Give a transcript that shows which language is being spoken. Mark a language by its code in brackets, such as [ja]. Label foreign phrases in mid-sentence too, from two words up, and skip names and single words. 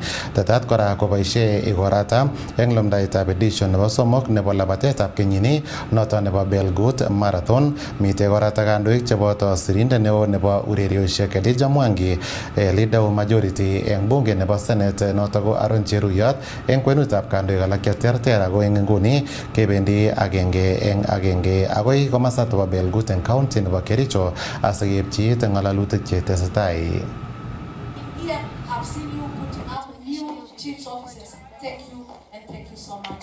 [kln] Tetat kora koboisie igorata eng lumdaitab edition nebo somok nebo labatetab kenyini noto nebo Belgut Marathon. Mitei korata kandoik cheboto sirindet neo nebo ureriosiek Elijah Mwangi, [en] leader of majority [kln] eng bunge nebo Senate noto ko Aaron Cheruyot eng kwenutab kandoik alak cheterter ako eng nguni kebendi agenge eng agenge agoi komasta nebo Belgut eng county nebo Kericho asikepchi ngalalutik chetesetai. [en] Here, I've seen you putting up new chiefs officers. Thank you and thank you so much.